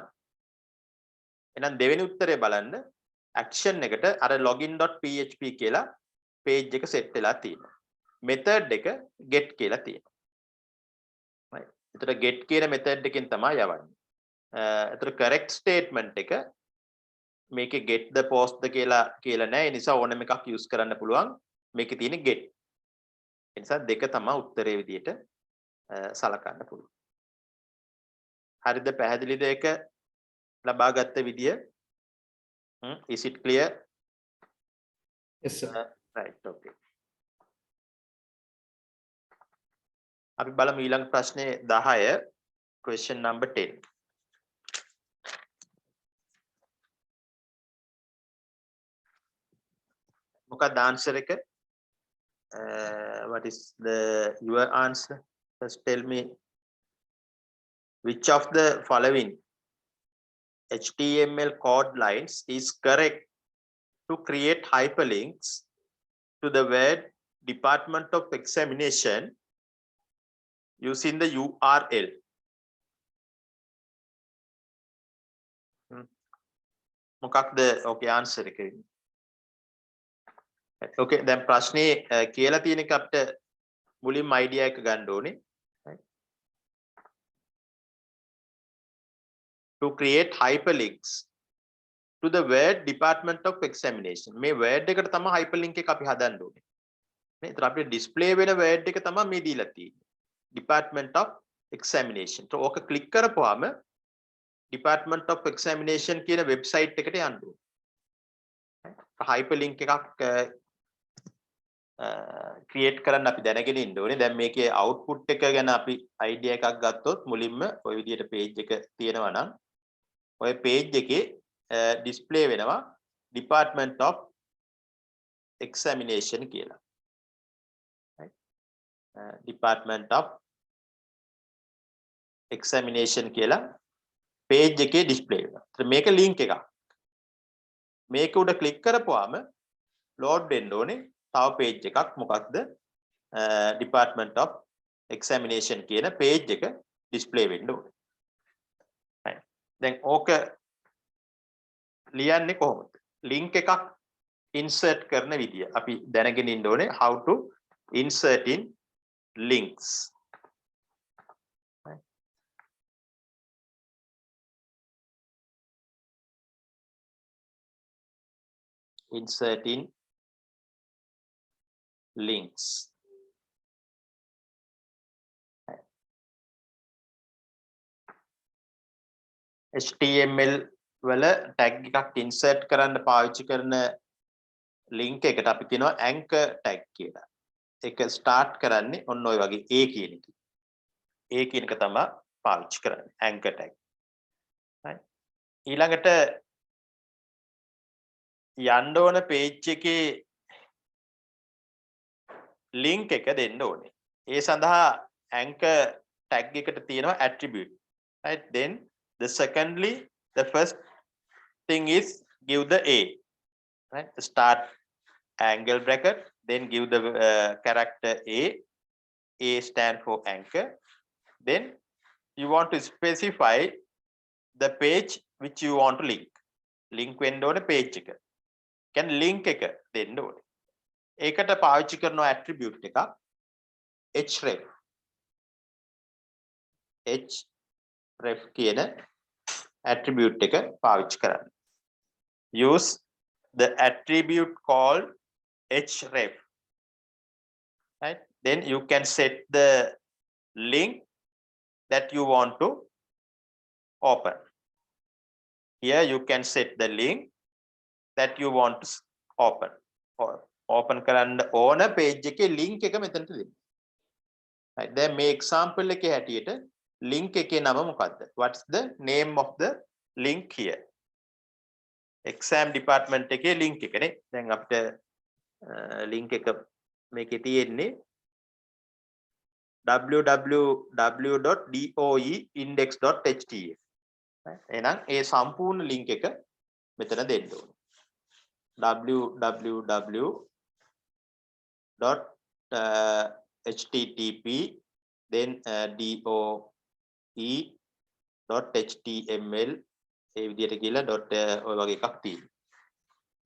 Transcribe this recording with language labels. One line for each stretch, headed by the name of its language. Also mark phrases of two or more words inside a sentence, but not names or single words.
Sinhala: එහෙනම් දෙවෙනි උත්තරේ බලන්න action එකට අර login.php කියලා page එක set වෙලා තියෙනවා. method එක get කියලා තියෙනවා. right. ඒතර get කියන method එකෙන් තමයි යවන්නේ. ඒතර
English: correct statement
Sinhala: එක මේකේ
English: get the post
Sinhala: ද කියලා නැහැ. ඒ නිසා ඕනම එකක් use කරන්න පුළුවන්. මේකේ තියෙන get. ඒ නිසා දෙක තමයි උත්තරේ විදියට සලකන්න පුළුවන්. හරිද පැහැදිලිද ඒක ලබා ගත්ත විදිය?
English: Is it clear? Yes sir. Right,
Sinhala: okay. අපි බලමු ඊළඟ ප්‍රශ්නේ 10
English: question number 10.
Sinhala: මොකක්ද answer එක?
English: What is your answer? Just tell me which of the following HTML code lines is correct to create hyperlinks to the word Department of Examination using the URL.
Sinhala: මොකක්ද
English: okay answer
Sinhala: එක. okay දැන් ප්‍රශ්නේ කියලා තියෙන එක අපිට මුලින්ම idea එක ගන්න ඕනේ.
English: To create hyperlinks to the word Department of Examination.
Sinhala: මේ word එකට තමයි hyperlink එක අපි හදන්න ඕනේ. නේ? ඒතර අපිට display වෙන word එක තමයි මේ දීලා තියෙන්නේ. Department of Examination. So ඕක click කරපුවාම Department of Examination කියන website එකට යන්න ඕනේ. hyperlink එකක් create කරන්න අපි දැනගෙන ඉන්න ඕනේ. දැන් මේකේ output එක ගැන අපි idea එකක් ගත්තොත් මුලින්ම ওই විදිහට page එක තියෙනවා නම් ඔය page එකේ display වෙනවා Department of Examination කියලා. right? Department of Examination කියලා page එකේ display වෙනවා. මේක link එකක්. මේක උඩ click කරපුවාම load වෙන්න ඕනේ තව page එකක්. මොකක්ද? Department of Examination කියන page එක display වෙන්න ඕනේ. right. දැන් ඕක ලියන්නේ කොහොමද? link එකක් insert කරන විදිය අපි දැනගෙන ඉන්න ඕනේ.
English: how to insert in links. right. insert in links.
Sinhala: HTML වල tag එකක් insert කරන්න පාවිච්චි කරන link එකට අපි කියනවා
English: anchor tag
Sinhala: කියලා. ඒක start කරන්නේ ඔන්න ඔය වගේ A කියන එක. A කියන එක තමයි පාවිච්චි කරන්නේ
English: anchor tag. right.
Sinhala: ඊළඟට යන්න ඕන page එකේ link එක දෙන්න ඕනේ. ඒ සඳහා
English: anchor tag
Sinhala: එකට තියෙනවා attribute. Right?
English: Then the first thing is give the A. Right? Start angle bracket, then give the character A. A stand for anchor. Then you want to specify the page which you want to link.
Sinhala: Link වෙන්න ඕනේ page එක. කියන්නේ link එක දෙන්න ඕනේ. ඒකට පාවිච්චි කරන attribute එකක් href. href කියන attribute එක පාවිච්චි කරන්න.
English: Use the attribute called href. Right? Then you can set the link that you want to open. Here you can set the link that you want to open. Or open
Sinhala: කරන්න ඕන page එකේ link එක මෙතනට දෙන්න. Right? දැන් මේ example එකේ හැටියට link එකේ නම මොකද්ද?
English: What's the name of the link here? Exam department
Sinhala: එකේ link එක නේ. දැන් අපිට link එක මේකේ තියෙන්නේ www.doeindex.html. එහෙනම් ඒ සම්පූර්ණ link එක මෙතන දෙන්න ඕනේ. www.http then doe.html ඒ විදිහට කියලා ඔය වගේ එකක් තියෙනවා.